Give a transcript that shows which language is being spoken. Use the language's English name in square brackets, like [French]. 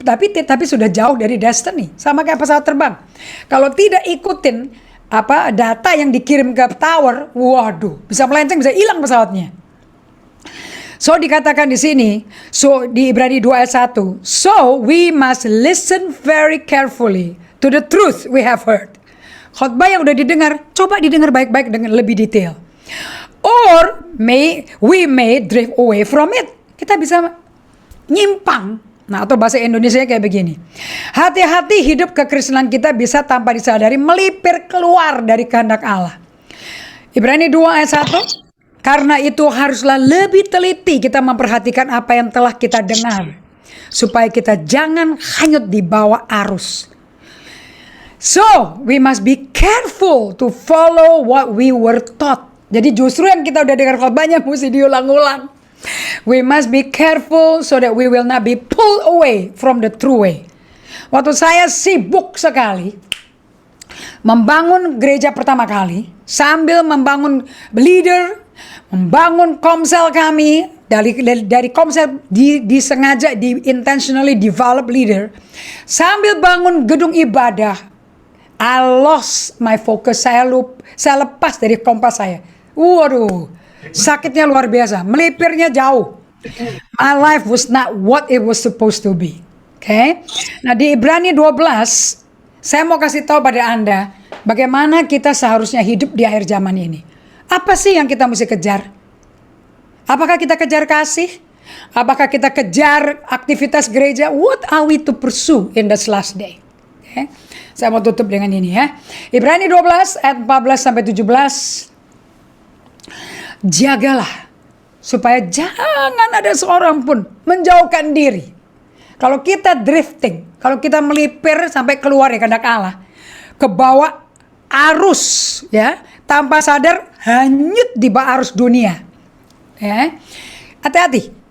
[Indonesian] Tapi sudah jauh dari destiny, sama kayak pesawat terbang. Kalau tidak ikutin data yang dikirim ke tower, waduh, bisa melenceng, bisa hilang pesawatnya. So dikatakan di sini, di Ibrani 2 ayat 1, [English] so we must listen very carefully to the truth we have heard. [Indonesian] Khotbah yang udah didengar, coba didengar baik-baik dengan lebih detail. [English] Or we may drift away from it. [Indonesian] Kita bisa nyimpang. Nah, atau bahasa Indonesia kayak begini. Hati-hati hidup kekristenan kita bisa tanpa disadari melipir keluar dari kehendak Allah. Ibrani 2 ayat 1. Karena itu haruslah lebih teliti kita memperhatikan apa yang telah kita dengar. Supaya kita jangan hanyut di bawah arus. [English] So, we must be careful to follow what we were taught. [Indonesian] Jadi justru yang kita udah dengar khotbahnya mesti diulang-ulang. [English] We must be careful so that we will not be pulled away from the true way. [Indonesian] Waktu saya sibuk sekali membangun gereja pertama kali, sambil membangun leader, membangun komsel kami, dari komsel disengaja, [English] intentionally develop leader, [Indonesian] sambil bangun gedung ibadah. [English] I lost my focus. [Indonesian] Saya lepas dari kompas saya. Waduh, sakitnya luar biasa, melipirnya jauh. [English] My life was not what it was supposed to be. [Indonesian] Oke. Nah, di Ibrani 12, saya mau kasih tahu pada Anda bagaimana kita seharusnya hidup di akhir zaman ini. Apa sih yang kita mesti kejar? Apakah kita kejar kasih? Apakah kita kejar aktivitas gereja? [English] What are we to pursue in this last day? Okay. [Indonesian] Saya mau tutup dengan ini ya. Ibrani 12 ayat 14 sampai 17. Jagalah supaya jangan ada seorang pun menjauhkan diri. Kalau kita drifting, kalau kita melipir sampai keluar ya kehendak Allah, ke bawah arus ya, tanpa sadar hanyut di bawah arus dunia. Ya. Hati-hati.